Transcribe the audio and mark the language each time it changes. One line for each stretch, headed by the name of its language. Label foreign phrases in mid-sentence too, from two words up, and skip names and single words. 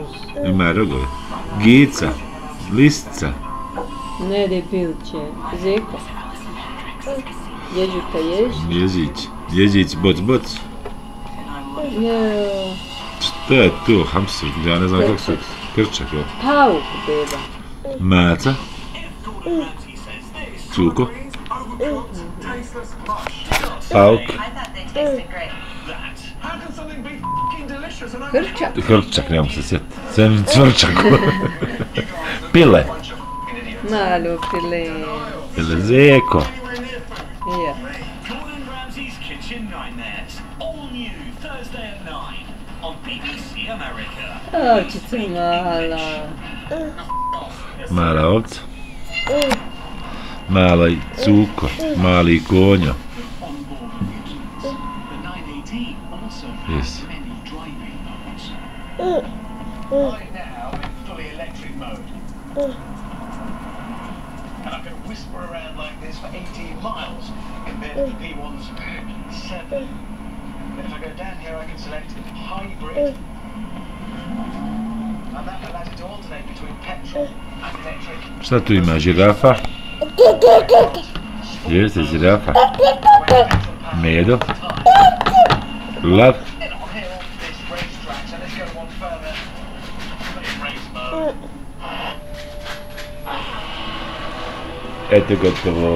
Bosnian: Ima rogove. Gica. Listica. Ne jede pilće. Zeko. Ježuka jež. Ježić. Ježić, boc. Jeo. Šta je to? Hamster. Ja ne znam kako se... Krčak, jo. Pauk, beba. Maca. Cuko. Pauk. Hrčak. Hrčak, ne mogu se sjetiti. Sam cvrčak. Pile. Malu pile. Pile zeko. Ja. Ovčica mala. Mala ovca. Mala cuko. Mali konjo.
English: Yes. Right now, in fully electric mode. And I can whisper around like this for 18 miles compared to the P1's 7. And if I go down here, I can select hybrid. And that allows it to alternate between petrol and electric.
Bosnian: Šta tu ima? Žirafa? Jeste žirafa. Medo. Lav. Eto gotovo.